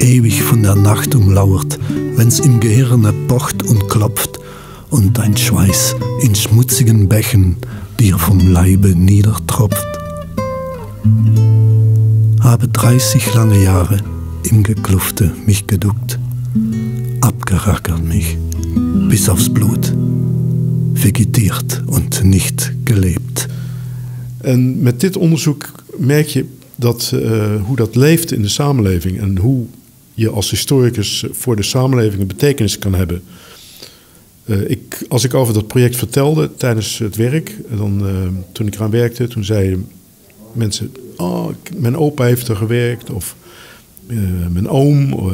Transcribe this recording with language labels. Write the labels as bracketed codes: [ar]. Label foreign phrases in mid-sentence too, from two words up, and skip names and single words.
[de] ewig von der Nacht umlauert, wenn's im Gehirne pocht und klopft und dein Schweiß in schmutzigen Bächen dir vom Leibe niedertropft. Habe 30 lange Jahre im Geklufte mich geduckt, abgerackert mich bis aufs Blut, vegetiert und niet gelebt. [nl] En met dit onderzoek merk je dat, hoe dat leeft in de samenleving en hoe je als historicus voor de samenleving een betekenis kan hebben. Als ik over dat project vertelde tijdens het werk, toen ik eraan werkte, toen zeiden mensen, mijn opa heeft er gewerkt of mijn oom.